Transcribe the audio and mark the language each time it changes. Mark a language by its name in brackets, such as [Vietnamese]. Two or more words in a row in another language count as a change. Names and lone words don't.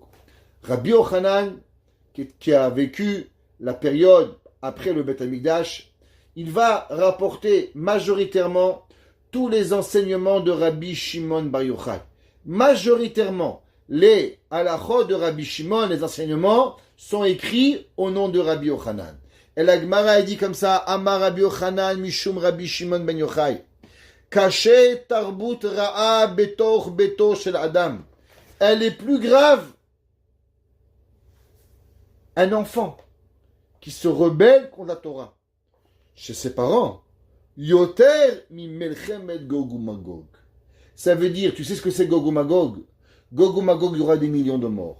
[French] Rabbi Yochanan, qui a vécu la période après le Beth Amikdash, il va rapporter majoritairement tous les enseignements de Rabbi Shimon Bar Yochai. Majoritairement, les halachot de Rabbi Shimon, les enseignements, sont écrits au nom de Rabbi Yochanan. Et la Gemara dit comme ça, [Hebrew] אמר רבי יוחנן, משום רבי שמעון בן יוחאי. קשה תרבות רעה בתוך ביתו של אדם. [French] Elle est plus grave. Un enfant qui se rebelle contre la Torah chez ses parents, [Hebrew] יותר ממלחמת גוג ומגוג. [French] Ça veut dire, tu sais ce que c'est Gog ou Magog? Gog ou Magog, il y aura des millions de morts.